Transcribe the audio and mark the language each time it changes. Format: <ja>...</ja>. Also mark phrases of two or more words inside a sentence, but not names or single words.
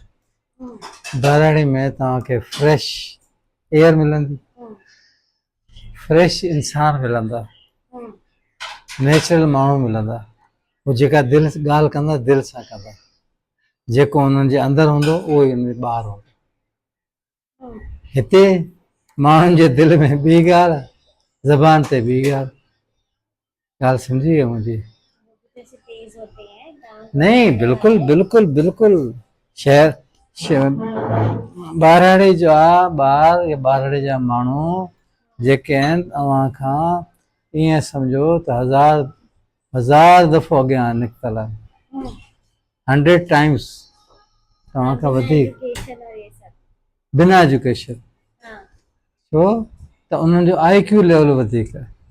<sd>ॿारहाड़ी में तव्हांखे</sd> <en>fresh air</en> <sd>मिलंदी, फ्रेश इंसान मिलंदा, नेचुरल माण्हू मिलंदा, उहो जेका दिलि ॻाल्हि कंदा दिलि सां कंदा, जेको उन्हनि जे अंदरि हूंदो उहो ई उन ॿाहिरि हूंदो। हिते माण्हुनि जे दिलि में ॿी ॻाल्हि, ज़बान ते ॿी ॻाल्हि। ॻाल्हि सम्झी वियो मुंहिंजी?</sd> <hi>जैसे तेज होते हैं गाँव नहीं, बिल्कुल बिल्कुल बिल्कुल।</hi> <sd>शहर ॿारहाड़ी जा ॿार या ॿारहाड़ी जा माण्हू जेके आहिनि तव्हां खां ईअं सम्झो त हज़ार दफ़ो अॻियां निकितल आहिनि, 100 टाइम्स तव्हां खां वधीक,</sd> <hi>एजुकेशन और ये सब। बिना एजुकेशन। हाँ।</hi> <sd>छो त उन्हनि जो</sd> <en>IQ level</en> <sd>वधीक आहे।</sd>